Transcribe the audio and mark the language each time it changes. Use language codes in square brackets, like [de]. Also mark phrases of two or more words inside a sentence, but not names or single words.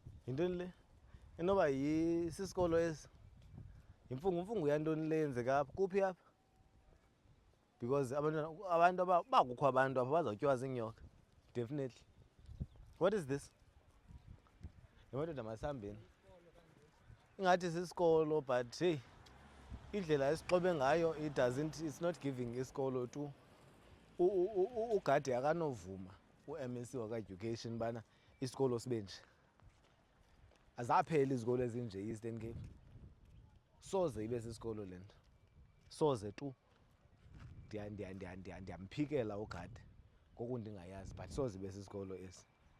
[xh] yintoni le inoba sisikolo esi yimfungumfungu yantoni le yenzeka apha kuphi apha because abantu bakukho abantu apha bazawutyiwa ziinyoka definitely. [en] What is this? [xh] Yamadoda masihambeni ingathi sisikolo [en] but hey [xh] indlela esixobe ngayo [en] it's not giving [xh] isikolo tu ugade akanovuma u-MEC waka-education bana isikolo sibe nje. Azapheli izikolo ezinje e-Eastern Cape. Soze ibe sisikolo le nto soze tu ndiyamphikela ugade ngoku ndingayazi but soze ibe sisikolo esi.